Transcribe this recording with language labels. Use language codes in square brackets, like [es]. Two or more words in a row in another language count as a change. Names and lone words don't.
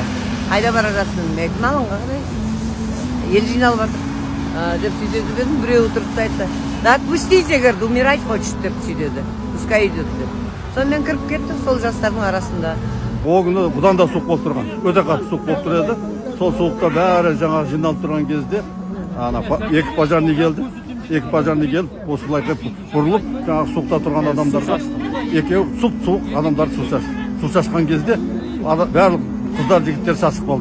[kk] Қайда бара жатсың? Мен алаңға қарайсың. Ел жиналып жатыр деп сөйдеді дедім, біреуі тұрып айтты. [ru] Да отпустите, говорит, умирать хочет [kk] деп сөйдеді. [ru] Пускай идет деп. [kk] Сонымен кіріп кетті, сол жастардың арасында. О күні бұдан да суық болып тұрған, өте қатты суық болып тұр еді. Сол суықта бәрі жаңағы жиналып тұрған кезде екі пожарный келді. Екі пожарный келіп, осылай бұрылып, жаңағы суықта тұрған адамдарға екеуі суық адамдар су шашқан кезде барлық қыздар жігіттер сасып қалды.